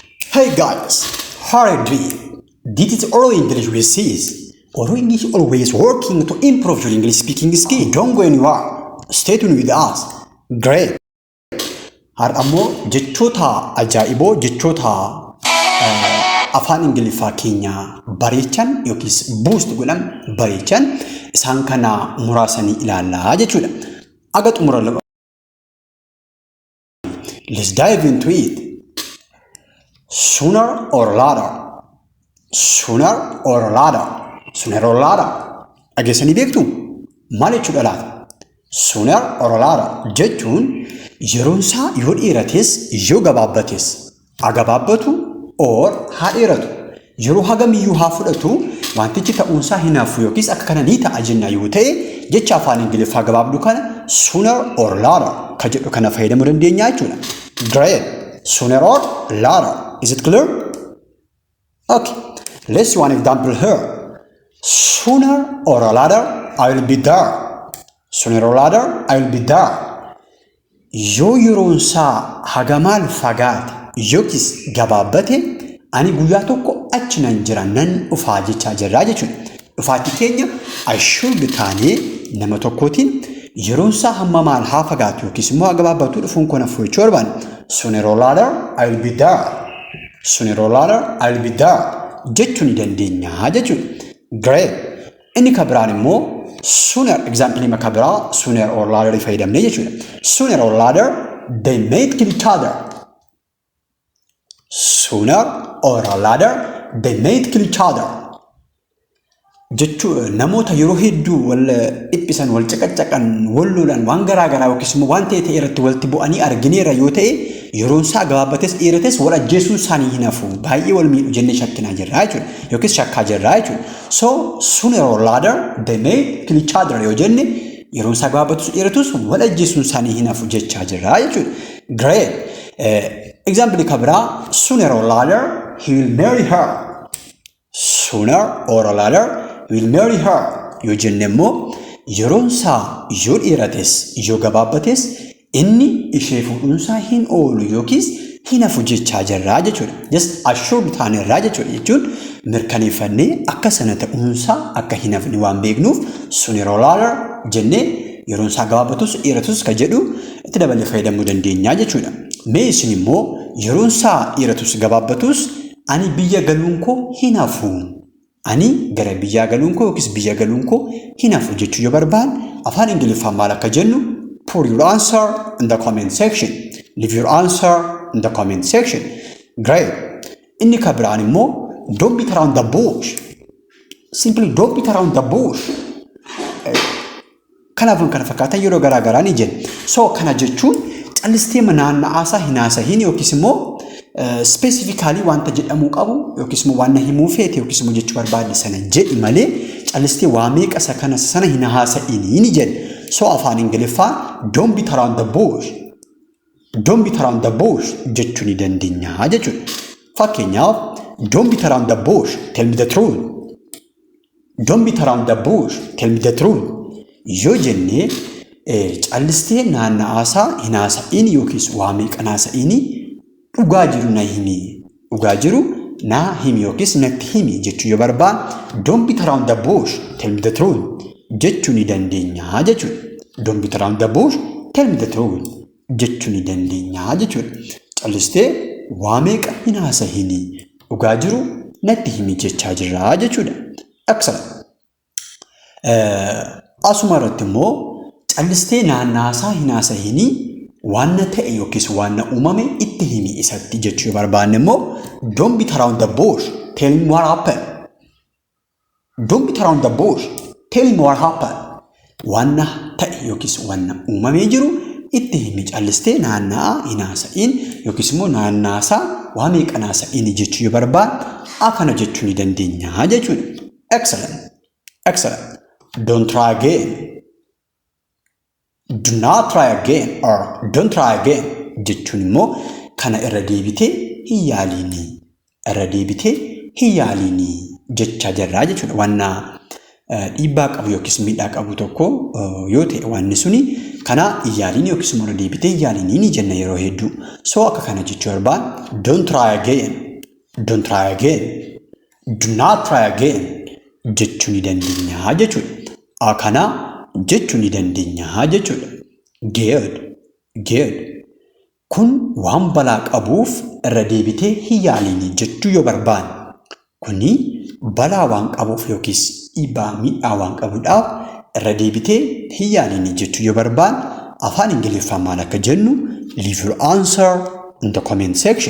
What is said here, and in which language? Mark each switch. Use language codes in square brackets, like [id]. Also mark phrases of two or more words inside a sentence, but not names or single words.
[en] Hey guys, how are you doing? This is Oral English with Sis. Oral English always working to improve your English speaking skill. Don't go anywhere. Stay tuned with us. Great. [om] Har'ammoo jechoota ajaa'iboo jechoota afaan Ingiliffaa keenya bareechan yookiis boost godhan bareechan isaan kana muraasanii ilaallaa jechuudha. Aga xumura laba. [en] Let's dive into it. Sooner or later. Sooner or later. Sooner or later. [om] Dhageessanii beektu? Maal jechuudha laata? [en] Sooner or later [om] jechuun yeroon isaa yoo dheerates yoo gabaabbates haa gabaabbatu or haa dheeratu yeroo hagamiyyuu haa fudhatu wantichi ta'uunsaa hin hafu yookiis akka kana ni ta'a jenna yoo ta'e jecha afaan Ingiliffaa gabaabduu kana [en] sooner or later [om] ka jedhu kana fayyadamuu dandeenya jechuudha. [en] Great. Sooner or later. Is it clear? Okay. Let's see one example here. Sooner or later, I will be there. Sooner or later, I will be there. [om] Yoo yeroon isaa hagamaal fagaate yookiis gabaabbate ani guyyaa tokko achi nan jira nan dhufaa jechaa jirraa jechuudha. Dhufaatti keenya assured taanee nama tokkootiin yeroon isaa hamma maal haa fagaatu yookiis immoo haa gabaabbatu dhufuun kun hafu jechuu barbaanna. [en] Sooner or later, I will be there. Sooner or later, I will be there. [om] Jechuu ni dandeenya jechuudha. Great. Inni ka biraan immoo sooner example ima ka biraa [en] sooner or later [om] fayyadamnee jechuudha. [en] Sooner or later, they might kill each other. Sooner or later, they might kill each other. [om] Jechuu namoota yeroo hedduu wal dhiphisan wal caqacaqan wal lolan waan garaa garaa yookiis immoo waan ta'e irratti walitti bu'anii argineera yoo ta'e yeroon isaa gabaabbates dheerates wal ajjeesuun isaanii hin hafu baay'ee wal miidhu jennee shakkinaa jirraa jechuudha yookiis shakkaa jirraa jechuudha. [en] So sooner or later they may kill each other [om] yoo jenne yeroon isaa gabaabbatus dheeratus wal ajjeesuun isaanii hin hafu jechaa jirraa jechuudha. [en] Great. Example [om] ka biraa [en] sooner or later he will marry her. Sooner or later he will marry her [om] yoo jenne immoo yeroon isaa yoo dheerates yoo gabaabbates inni ishee fuudhuunsaa hin oolu yookiis hin hafu jechaa jirraa jechuudha. [en] Just assured [om] taanerraa jechuudha jechuun mirkaneeffannee akka sana ta'uunsaa akka hin hafne waan beeknuuf [en] sooner or later [om] jennee yeroon isaa gabaabbatus dheeratus ka jedhu itti dabalee fayyadamuu dandeenya jechuudha. Mee isin immoo yeroon isaa dheeratus gabaabbatus ani biyya galuun koo hin hafu. Ani gara biyyaa galuun koo yookiis biyya galuun koo hin hafu jechuu yoo barbaanne afaan Ingiliffaan maal akka jennu [en] put your answer in the comment section. Leave your answer in the comment section. Great. [om] Inni ka biraan immoo [en] don't beat around the bush. Simply don't beat around the bush. [om] Kanaafuu kana fakkaatan yeroo garaa garaa ni jenna. So kana jechuun callistee naanna'aasaa hin haasahin yookiis immoo specifically wanta jedhamuu qabu yookiis immoo waan himuu feete yookiis immoo jechuu barbaadde sana jedhi malee callistee waa meeqa kana sana hin haasa'ini ni jenna. [en] So [om] afaan Ingiliffaan [en] don't beat around the bush. Don't beat around the bush [om] jechuu ni dandeenya jechuudha. [en] Fakkeenyaaf don't beat around the bush, tell me the truth. Don't beat around the bush, tell me the truth. [om] Yoo jenne callistee naanna'aasaa hin haasa'ini yookiis waa meeqa haasa'ini dhugaa jiru na himi. Dhugaa jiru na himi yookiis natti himi jechuu yoo barbaanne [en] don't beat around the bush, tell me the truth. [om] Jechuu ni dandeenya jechuudha. [en] Don't beat around the bush, tell me the truth. [om] Jechuu ni dandeenya jechuudha. Callistee waa meeqa hin haasa'ini dhugaa jiru natti himi jechaa jirraa jechuudha. Excellent. Asuma irratti immoo callistee naanna'aasaa hin haasa'ini waan ta'e yookiis waan uumame itti himi isatti jechuu yoo barbaanne immoo [en] don't beat around the bush, tell me what happened. Don't beat around the bush, tell me what happened. [om] Waan ta'e yookiis waan uumamee jiru itti himi callistee naanna'aa hin haasa'in yookiis immoo naanna'aasaa waa meeqa haasa'ini jechuu yoo barbaanne akkana jechuu ni dandeenya jechuudha. [en] Excellent. Excellent. Don't try again. Do not try again or don't try again [om] jechuun immoo kana irra deebitee hin yaalini. Irra deebitee hin yaalini jechaa jirraa jechuudha. Waan dhiibbaa qabu yookiis miidhaa qabu tokko yoo ta'e waan suni kana yaalini yookiis immoo irra deebitee yaalini ni jenna yeroo hedduu. [en] So [om] akka kana jechuu barbaanne [en] don't try again. Don't try again. Do not try again. [om] Jechuu ni dandeenya jechuudha. Akana jechuu ni dandeenya jechuudha. [en] Good. Good. [om] Kun waan balaa qabuuf irra deebitee hin yaaliin jechuu yoo barbaanne. Kuni balaa waan qabuuf yookiis dhiibbaa miidhaa waan qabuudhaaf irra deebitee hin yaaliin jechuu yoo barbaanne afaan Ingiliffaan maal akka jennu [en] leave your answer in the comment section.